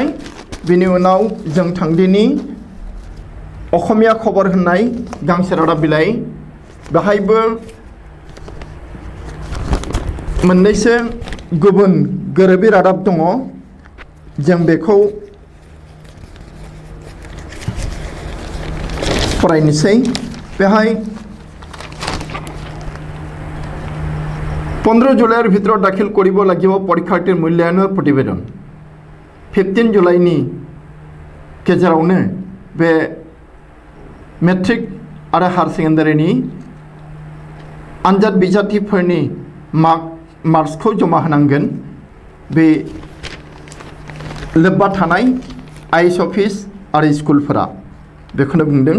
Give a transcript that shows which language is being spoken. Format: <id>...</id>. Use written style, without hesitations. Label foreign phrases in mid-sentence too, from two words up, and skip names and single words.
<brx>बिनि उनाव जों थांदिनि असमिया खबर होननाय गांसे रादाब बिलाइ बेहायबो मोननैसो गुबुन गोरोबि रादाब दङ जों बेखौ फरायनोसै।</brx> <as>बेहाय 15 जुलाइर ভিতৰত দাখিল কৰিব লাগিব পৰীক্ষাৰ্থীৰ মূল্যায়নৰ প্ৰতিবেদন।</as> <brx>15 जुलाइनि गेजेरावनो बे मेट्रिक आरो हायर सेकेन्डारिनि आनजाद बिजाथिफोरनि मार्क्सखौ जमा होनांगोन बे लोब्बा थानाय आइस अफिस आरो स्कुलफोरा बेखौनो बुंदों।</brx>